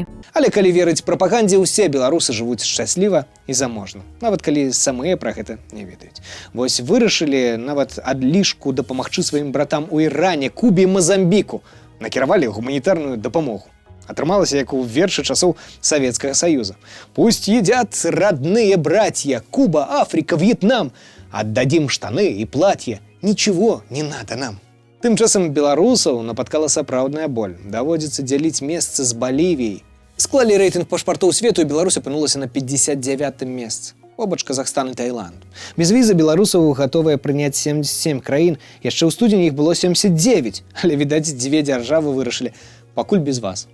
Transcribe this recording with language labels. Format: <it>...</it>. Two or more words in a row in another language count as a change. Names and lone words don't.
<be>Але калі верыць прапагандзе, усе беларусы жывуць шчасліва і заможна, нават калі самыя пра гэта не ведаюць. Вось вырашылі нават адлішку дапамагчы сваім братам у Іране, Кубе і Мазамбіку. Накіравалі гуманітарную дапамогу. Атрымалася, як у вершы часоў Савецкага Саюза.</be> <ru>«Пусть едят родные братья, Куба, Африка, Вьетнам. Отдадим штаны и платье. Ничего не надо нам».</ru> <be>Тым часам беларусаў напаткала сапраўдная боль. Даводзіцца дзяліць месца з Балівіяй. Склалі рэйтынг пашпартоў свету, і Беларусь апынулася на 59-м месцы. Побач Казахстан і Таіланд. Без візы беларусаў гатовыя прыняць 77 краін. Яшчэ ў студзені іх было 79, але, відаць, дзве дзяржавы вырашылі пакуль без вас.</be>